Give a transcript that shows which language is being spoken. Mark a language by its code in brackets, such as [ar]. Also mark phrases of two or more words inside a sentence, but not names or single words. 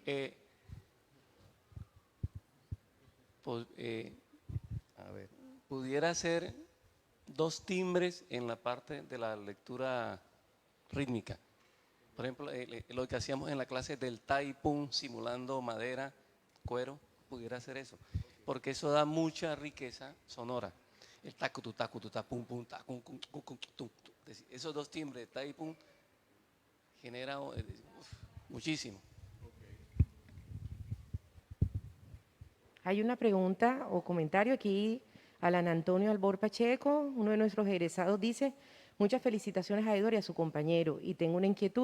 [es] Pues, a ver, pudiera ser 2 timbres en la parte de la lectura rítmica. Por ejemplo, lo que hacíamos en la clase del taipum, simulando madera, cuero, pudiera ser eso. Porque eso da mucha riqueza sonora. El tacu, tu, pum, pum, ta, cum, cum, cum, cum, tum, tum. Esos 2 timbres de taipum generan muchísimo. Hay una pregunta o comentario aquí. Alan Antonio Albor Pacheco, uno de nuestros egresados, dice: muchas felicitaciones a Edward y a su compañero, y tengo una inquietud.